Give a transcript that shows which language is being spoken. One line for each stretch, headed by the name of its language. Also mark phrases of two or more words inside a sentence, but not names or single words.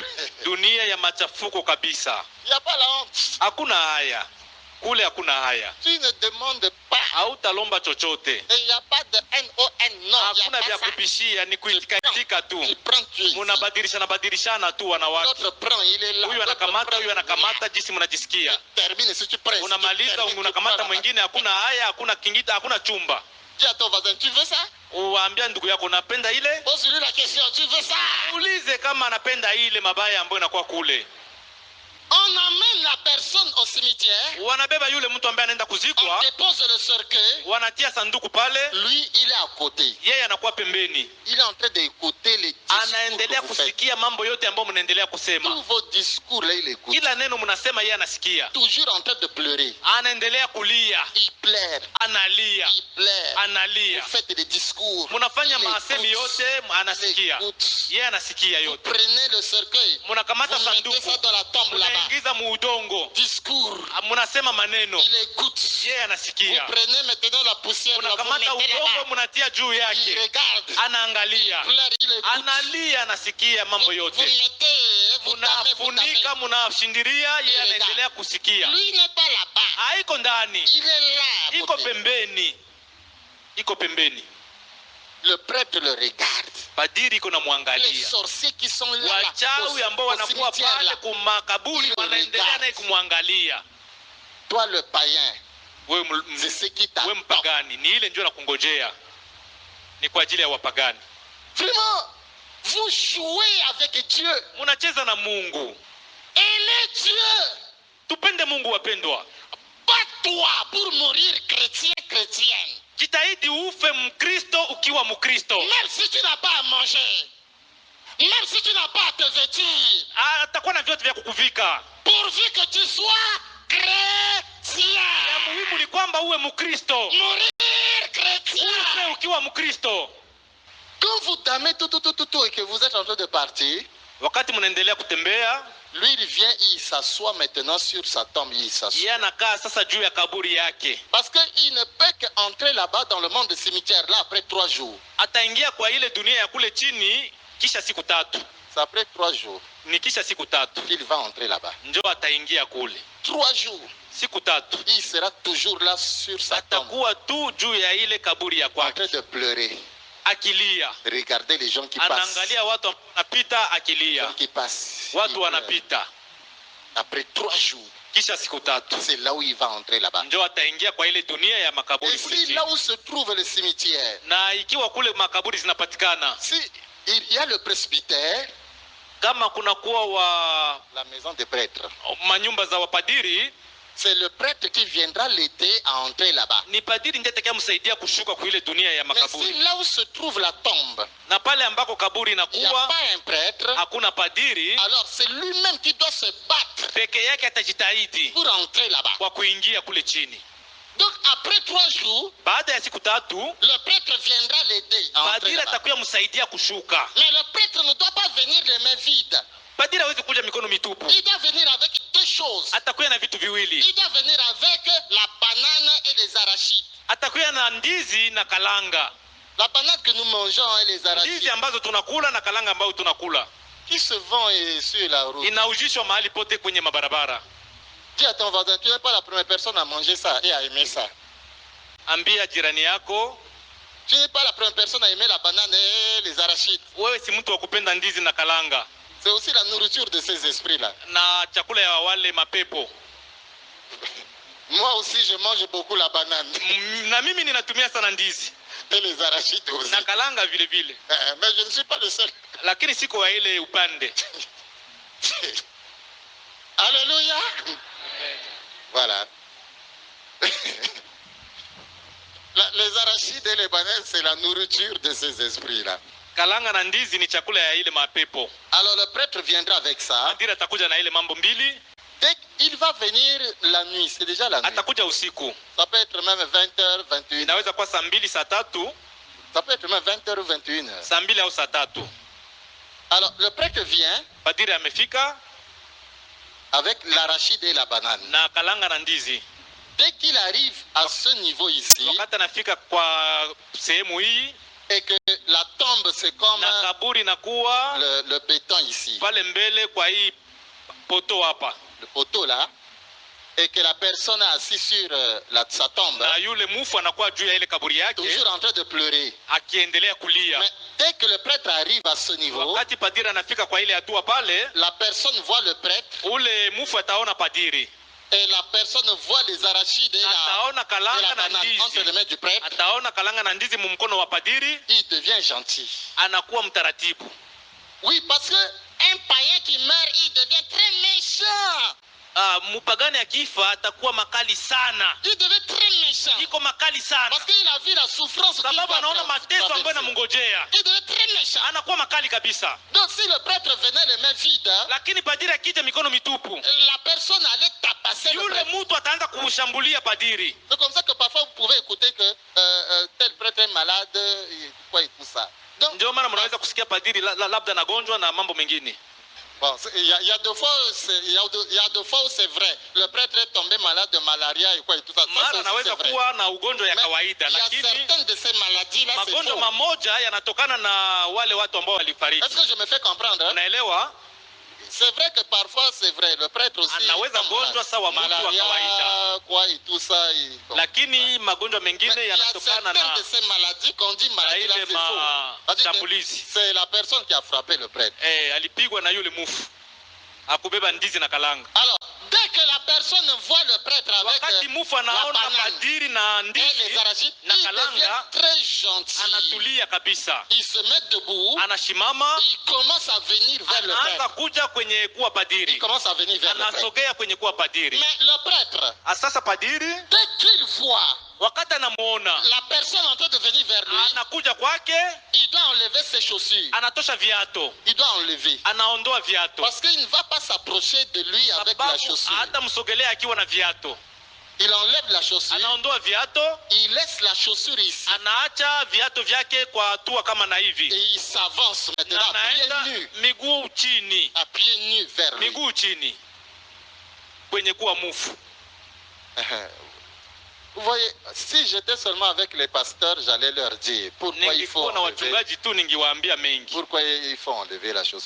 Swahili: Dunia ya machafuko kabisa.
French: Il n'y a pas la honte.
Swahili: Hakuna haya. Kule hakuna haya.
French: Tu ne demandes pas.
Swahili: Hautalomba chochote.
French: Et il n'y a pas de NON. Non,
Swahili: hakuna vya kupishia, ni kuitika tu. Munabadilishana tu wanawake. Huyu anakamata, huyu anakamata, jinsi mnajisikia. Unamaliza, unakamata mwingine, hakuna haya, hakuna kingita, hakuna chumba.
French: Dis à ton voisin, tu veux ça?
Swahili: Uambia ndugu yako unapenda ile?
French: Pose-lui la question, tu veux ça?
Swahili: Ulize kama anapenda ile mabaya ambayo inakuwa kule.
French: On amène la personne au cimetière.
Swahili: Wanabeba yule mtu ambaye anaenda kuzikwa.
French: On dépose le cercueil.
Swahili: Wanatia sanduku pale.
French: Lui, il est à côté.
Swahili: Yeye anakuwa pembeni.
French: Il est en train d'écouter les discours.
Swahili: Anaendelea kusikia mambo yote ambayo mnaendelea kusema.
French: Tous vos discours là, il écoute.
Swahili: Kila neno mnasema yeye anasikia.
French: Toujours en train de pleurer.
Swahili: Anaendelea kulia.
French: Il pleure.
Swahili: Analia.
French: Il pleure.
Swahili: Analia.
French: Vous faites des discours.
Swahili: Mnafanya masemi yote anasikia. Yeye anasikia yote.
French: Vous prenez le cercueil.
Swahili: Mnakamata sanduku.
French: Mettez ça dans la tombe là-bas.
Swahili: Ingiza muudongo.
French: Discours.
Swahili: Mnasema maneno.
French: Il écoute.
Swahili: Yeye anasikia.
French: Vous prenez maintenant la poussière là,
Swahili: mnakamata udongo mnatia juu yake.
French: Il regarde.
Swahili: Anaangalia.
French: Il écoute.
Swahili: Analia, anasikia mambo yote.
French: Vous mettez, vous
Swahili: mnafunika, mnashindiria, yeye anaendelea kusikia.
French: Lui n'est pas là-bas.
Swahili: Haiko ndani.
French: Il est là.
Swahili: Iko pembeni. Iko pembeni.
French: Le prêtre le regarde.
Swahili: Padiri iko na
French: Les
Swahili: muangalia.
French: sorciers qui sont là.
Swahili: Wachawi ambao wanakuwa pale kumakaburi wanaendelea naye kumwangalia.
French: Toi le païen. C'est ce qui t'attend.
Swahili: Wewe mpagani, ni ile njoo nakungojea. Ni kwa ajili ya wapagani.
French: Vraiment, vous jouez avec Dieu.
Swahili: Mnacheza na Mungu.
French: Elle est Dieu.
Swahili: Tupende Mungu wapendwa.
French: Bats-toi pour mourir chrétienne.
Swahili: Jitahidi ufe Mkristo ukiwa Mkristo.
French: Même si tu n'as pas à manger. Même si tu n'as pas à te vêtir.
Swahili: Atakuwa na vyote vya kukuvika.
French: Pourvu que tu sois chrétien.
Swahili: Ya muhimu ni kwamba uwe Mkristo.
French: Mourir chrétien.
Swahili: Ufe ukiwa Mkristo.
French: Quand vous damez tout et que vous êtes en train de partir.
Swahili: Wakati mnaendelea kutembea.
French: Lui il vient, il s'assoit maintenant sur sa tombe, il s'assoit.
Swahili: Yeye anakaa sasa juu ya kaburi yake.
French: Parce que il ne peut qu'entrer là-bas dans le monde des cimetières là après 3 jours.
Swahili: Ataingia kwa ile dunia ya kule chini kisha siku 3.
French: C'est après 3 jours.
Swahili: Ni kisha siku 3.
French: Il va entrer là-bas.
Swahili: Njoo ataingia kule.
French: 3 jours.
Swahili: Siku 3.
French: Il sera toujours là sur sa tombe.
Swahili: Atakuwa tu juu ya ile kaburi ya kwake.
French: En train de pleurer.
Swahili: Akilia.
French: Regardez les gens qui passent.
Swahili: Anaangalia watu wanapita akilia.
French: Les gens qui passent.
Swahili: Watu wanapita.
French: Après 3 jours.
Swahili: Kisha siku 3.
French: C'est là où il va entrer là-bas.
Swahili: Njoo ataingia kwa ile dunia ya makaburi.
French: Et si là où se trouve le cimetière.
Swahili: Na ikiwa kule makaburi zinapatikana.
French: Si il y a le presbytère.
Swahili: Kama kuna kuwa
French: la maison des prêtres.
Swahili: Manyumba za wapadiri.
French: C'est le prêtre qui viendra l'aider à entrer là-bas.
Swahili: Ni padiri ndiye atakayemsaidia kushuka kwa ile dunia ya makaburi.
French: Mais si là où se trouve la tombe.
Swahili: Na pale ambako kaburi inakuwa.
French: Il n'y a pas un prêtre.
Swahili: Hakuna padiri.
French: Alors c'est lui-même qui doit se battre.
Swahili: Peke yake atajitahidi.
French: Pour entrer là-bas.
Swahili: Kwa kuingia kule chini.
French: Donc après 3 jours.
Swahili: Baada ya siku 3.
French: Le prêtre viendra l'aider à entrer là-bas.
Swahili: Padiri atakuwa msaidia kushuka.
French: Mais le prêtre ne doit pas venir les mains vides.
Swahili: Padiri hawezi kuja mikono mitupu.
French: Il doit venir avec 2 choses.
Swahili: Atakuwa na vitu viwili.
French: Il doit venir avec la banane et les arachides.
Swahili: Atakuwa na ndizi na kalanga.
French: La banane que nous mangeons et les arachides.
Swahili: Ndizi ambazo tunakula na kalanga ambazo tunakula.
French: Qui se vend sur la route.
Swahili: Inaujishwa mahali pote kwenye mabarabara.
French: Dis à ton voisin, tu n'es pas la première personne à manger ça et à aimer ça.
Swahili: Ambia jirani yako.
French: Tu n'es pas la première personne à aimer la banane et les arachides.
Swahili: Wewe si mtu wa kupenda ndizi na kalanga.
French: C'est aussi la nourriture de ces esprits-là.
Swahili: Na chakula ya wale mapepo.
French: Moi aussi, je mange beaucoup la banane.
Swahili: Na mimi ninatumia sana ndizi.
French: Et les arachides aussi.
Swahili: Na kalanga vile vile.
French: Mais je ne suis pas le seul.
Swahili: Lakini siko wa ile upande.
French: Alléluia. Voilà. Les arachides et les bananes, c'est la nourriture de ces esprits-là.
Swahili: Kalanga na ndizi ni chakula ya ile mapepo.
French: Alors le prêtre viendra avec ça.
Swahili: Adira atakuja na ile mambo mbili.
French: Dès qu'il va venir la nuit, c'est déjà la nuit.
Swahili: Atakuja usiku.
French: Ça peut être même 20h, 21h.
Swahili: Inaweza kuwa saa 2 saa 3.
French: Ça peut être même 20h ou 21h.
Swahili: Saa 2 au saa 3.
French: Alors le prêtre vient.
Swahili: Padiri amefika
French: avec l'arachide et la banane.
Swahili: Na kalanga na ndizi.
French: Dès qu'il arrive à ce niveau ici,
Swahili: wakati anafika kwa sehemu hii,
French: et que la tombe c'est comme
Swahili: na kaburi nakuwa
French: le béton ici,
Swahili: pale mbele kwa hii poto hapa,
French: le poteau là, et que la personne est assise sur sa tombe,
Swahili: na yule mufu anakuwa juu ya ile kaburi yake,
French: toujours en train de pleurer,
Swahili: akiendelea kulia.
French: Mais dès que le prêtre arrive à ce niveau,
Swahili: wakati padiri anafika kwa ile hatua pale,
French: la personne voit le prêtre,
Swahili: ule mufu ataona padiri,
French: et la personne voit les arachides et la banane entre les mains du prêtre.
Swahili: Ataona kalanga na ndizi mumkono wa padiri,
French: il devient gentil,
Swahili: anakuwa mtaratibu.
French: Oui, parce que un païen qui meurt, il devient très méchant.
Swahili: Mupagani akifa atakuwa makali sana.
French: Il devient très méchant.
Swahili: Iko makali sana.
French: Parce qu'il a vu la souffrance.
Swahili: Sababu anaona mateso ambayo yanamngojea.
French: Il devient très méchant.
Swahili: Anakuwa makali kabisa.
French: Donc si le prêtre venait les mains vides,
Swahili: lakini padiri akija mikono mitupu,
French: la personne allait tapasser le prêtre.
Swahili: Yule mtu ataanza kumshambulia padiri.
French: C'est comme ça que parfois vous pouvez écouter que tel prêtre est malade et tout ça.
Swahili: Donc ndio maana mnaweza kusikia padiri labda anagonjwa na mambo mengine.
French: Bon, il y a deux fois où c'est vrai. Le prêtre est tombé malade de malaria et tout ça.
Swahili: Mara anaweza kuwa na ugonjwa ya kawaida, lakini
French: certaines de ces maladies là c'est
Swahili: magonjwa mamoja yanatokana na wale watu ambao walifariki.
French: Est-ce que je me fais comprendre?
Swahili: Unaelewa?
French: C'est vrai que parfois c'est vrai, le prêtre aussi
Swahili: anaweza gonjwa sawa mtu wa kawaida
French: quoi et tout ça
Swahili: lakini magonjwa mengine yanatokana na
French: ces maladies qu'on dit maladie
Swahili: shambulizi.
French: C'est la personne qui a frappé le prêtre.
Swahili: Alipigwa na yule mufu akubeba ndizi na kalanga.
French: Alors dès que la personne voit le prêtre avec
Swahili: wakati mufu anaona padiri na ndizi na kalanga,
French: très gentil,
Swahili: anatulia kabisa,
French: il se met debout,
Swahili: anashimama,
French: il commence à venir vers le prêtre,
Swahili: anaanza kuja kwenye kuwa padiri,
French: il commence à venir vers le prêtre,
Swahili: anasogea kwenye kuwa padiri.
French: Mais le prêtre,
Swahili: sasa padiri
French: dès qu'il voit
Swahili: wakati anamuona
French: la personne en train de venir vers lui,
Swahili: anakuja kwake,
French: il doit enlever ses chaussures,
Swahili: anatosha viato,
French: il doit enlever,
Swahili: anaondoa viato,
French: parce qu'il ne va pas s'approcher de lui avec la chaussure.
Swahili: Hata msogelea akiwa na viato.
French: Il enlève la chaussure,
Swahili: anaondoa viato,
French: il laisse la chaussure ici,
Swahili: anaacha viato vyake kwa hatua kama na hivi,
French: et il s'avance maintenant à pieds nus,
Swahili: miguu chini,
French: à pieds nus vers lui,
Swahili: miguu chini kwenye kuwa mufu.
French: Vous voyez, si j'étais seulement avec les pasteurs, j'allais leur dire pourquoi il faut enlever la chaussure.